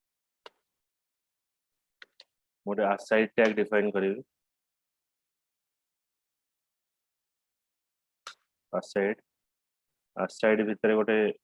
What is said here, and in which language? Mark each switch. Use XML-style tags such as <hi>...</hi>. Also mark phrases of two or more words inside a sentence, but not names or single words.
<or>ମୋତେ</or> <en>aside tag</en> <or>ଡିଫାଇନ କରିବି aside ଭିତରେ ଗୋଟେ</or>